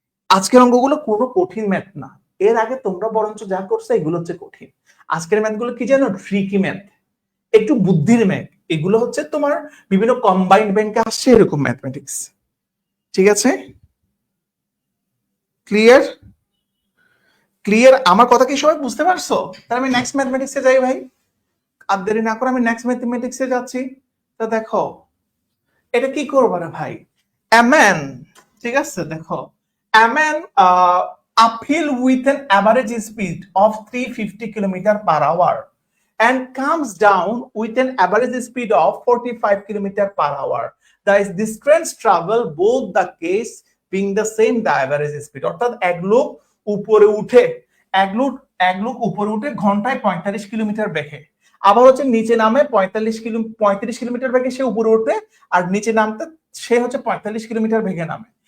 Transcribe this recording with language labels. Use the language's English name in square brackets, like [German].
[Bangla] আজকের অঙ্কগুলো কোনো কঠিন ম্যাথ না, এর আগে তোমরা বরঞ্চ যা করছো এগুলো হচ্ছে কঠিন, আজকের ম্যাথগুলো কি জানো, ট্রিকি ম্যাথ, একটু বুদ্ধির ম্যাথ, এগুলো হচ্ছে তোমার বিভিন্ন কম্বাইন্ড ব্যাংকে আসছে এরকম ম্যাথমেটিক্স, ঠিক আছে, ক্লিয়ার, ক্লিয়ার। আমার কথা কি সবাই বুঝতে পারছো, তাহলে আমি নেক্সট ম্যাথমেটিক্সে যাই ভাই, আর দেরি না করে আমি নেক্সট ম্যাথমেটিক্সে যাচ্ছি। তো দেখো এটা কি করবো না ভাই, ম্যান, ঠিক আছে, দেখো man [English] uphill with an average speed of 350 kilometre per hour and comes down with an average speed of 45 kilometer per hour. The distance travel both the case being the same the average speed, [Bangla] অর্থাৎ এক লোক উপরে উঠে, এক লোক উপরে উঠে ঘন্টায় 45 কিলোমিটার বেগে, আবার হচ্ছে নিচে নামে 35 কিলোমিটার বেগে সে উপরে উঠে, আর নিচে নামতে সে হচ্ছে 45 কিলোমিটার বেগে নামে।